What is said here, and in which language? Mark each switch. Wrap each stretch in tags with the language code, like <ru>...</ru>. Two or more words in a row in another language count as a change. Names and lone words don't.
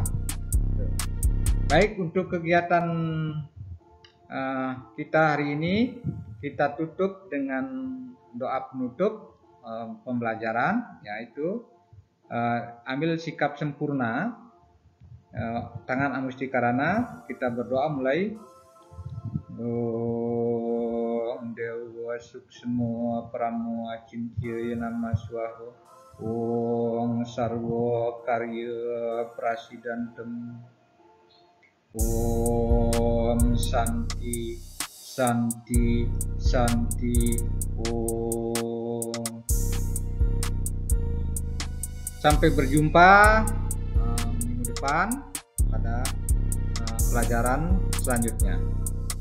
<id>Baik, untuk kegiatan kita hari ini kita tutup dengan doa penutup pembelajaran, yaitu ambil sikap sempurna, tangan Amustikarana. Kita berdoa mulai.</id> <sa>Om Dewa Suksmo Pramo Acintya Nama Swaho Om Sarwo Karya Prasidantem Om Santi Santi Santi Om.</sa> <id>Sampai berjumpa minggu depan pada pelajaran selanjutnya.</id>